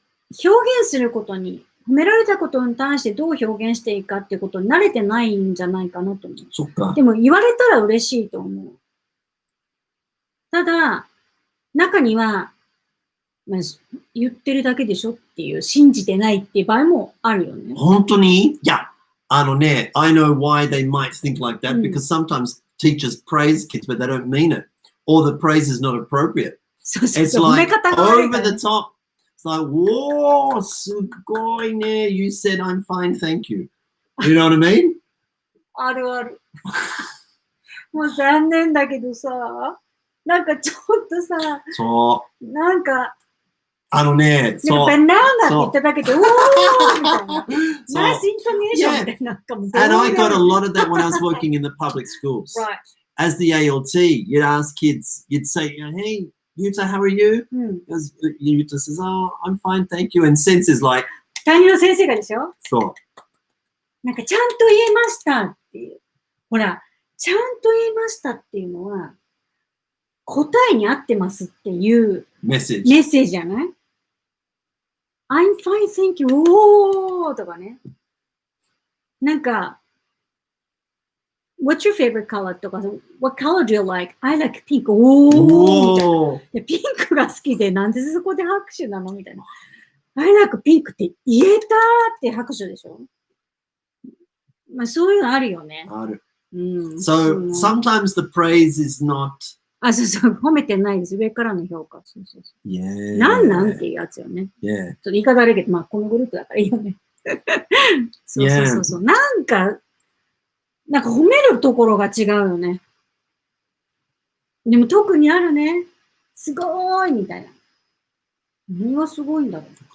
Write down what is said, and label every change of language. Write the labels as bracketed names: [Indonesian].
[Japanese] 表現することに、褒められたことに対してどう表現していいかっていうことに慣れてないんじゃないかなと思う。そっか。でも言われたら嬉しいと思う。ただ、中には、言ってるだけでしょっていう、信じてないっていう場合もあるよね。本当に？ [English] いや、 I know why they might think like that, because sometimes teachers praise kids, but they don't mean it. Or the praise is not appropriate. It's like over the top. It's like, whoa, すごいね. You said I'm fine, thank you. You know what I mean? [Japanese] あるある。もう残念だけどさ、なんかちょっとさ、なんか、そう。ベナナって言っただけで、おーみたいな。ナイスイントネーションみたいな。 [English] And I got a lot of that when I was working in the public schools. Right. As the ALT, you'd ask kids, you'd say, hey, Yuta, how are you? Yuta says, oh, I'm fine, thank you. And Sensei's like, [Japanese] 担任の先生がでしょ？そう。なんかちゃんと言えましたっていう。ほら、ちゃんと言えましたっていうのは、答えに合ってますっていうメッセー [English] ジじゃない？ I'm fine, thank you. [Japanese] おーとかね。 [English] なんか、 What's your favorite color? とか、What color do you like? I like pink. おーみたいな。 [Japanese] でピンクが好きで、なんでそこで拍手なのみたいな。 I like pink って言えたーって拍手でしょ？まあそういうのあるよね。ある。 [English] So sometimes the praise is not [Japanese] そう、褒めてないです。上からの評価。そう。なんっていうやつよね。ちょっと言い方悪いけど、まあこのグループだからいいよね。そう。なんか褒めるところが違うよね。でも特にあるね。すごーいみたいな。何がすごいんだろう。